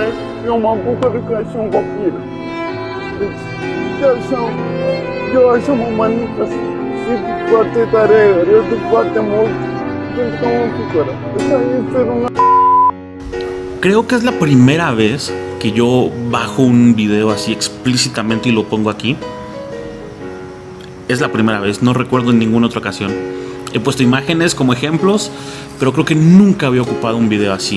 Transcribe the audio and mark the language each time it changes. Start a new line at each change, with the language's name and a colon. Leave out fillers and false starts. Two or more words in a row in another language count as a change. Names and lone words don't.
Romanian: Eu m-am bucurat ca și un copil. Deci, eu așa mă manifest. Simt foarte tare, râd foarte mult, pentru că mă bucură. Așa e felul meu.
Spanish: Creo que es la primera vez que yo bajo un video así explícitamente y lo pongo aquí. Es la primera vez, no recuerdo en ninguna otra ocasión. He puesto imágenes como ejemplos, pero creo que nunca había ocupado un video así.